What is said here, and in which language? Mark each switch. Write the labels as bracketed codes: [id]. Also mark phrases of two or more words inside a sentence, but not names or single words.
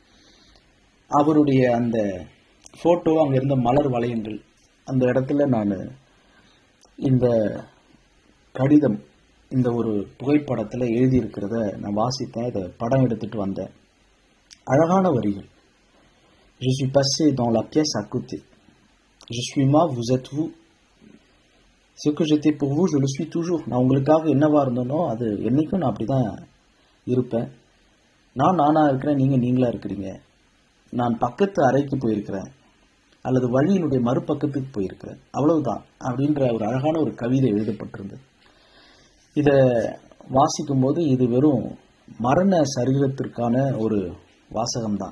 [ta] அவருடைய அந்த ஃபோட்டோ, அங்கே இருந்த மலர் வளையங்கள், அந்த இடத்துல நான் இந்த கடிதம் இந்த ஒரு புகைப்படத்தில் எழுதியிருக்கிறத நான் வாசித்தேன். இதை படம் எடுத்துட்டு வந்தேன். அழகான வரிகள். [fr] Je suis passé dans la pièce à côté. Je suis moi, vous êtes vous. Ce que j'étais pour vous, je le suis toujours. [ta] நான் உங்களுக்காக என்னவா இருந்தனோ அது என்னைக்கும் நான் அப்படி தான் இருப்பேன். நான் நானாக இருக்கிறேன், நீங்கள் நீங்களாக இருக்கிறீங்க. நான் பக்கத்து அறைக்கு போயிருக்கிறேன் அல்லது வழியினுடைய மறுபக்கத்துக்கு போயிருக்கிறேன், அவ்வளவுதான் அப்படின்ற ஒரு அழகான ஒரு கவிதை எழுதப்பட்டிருந்தது. இதை வாசிக்கும்போது இது வெறும் மரண சரீரத்திற்கான ஒரு வாசகம்தான்.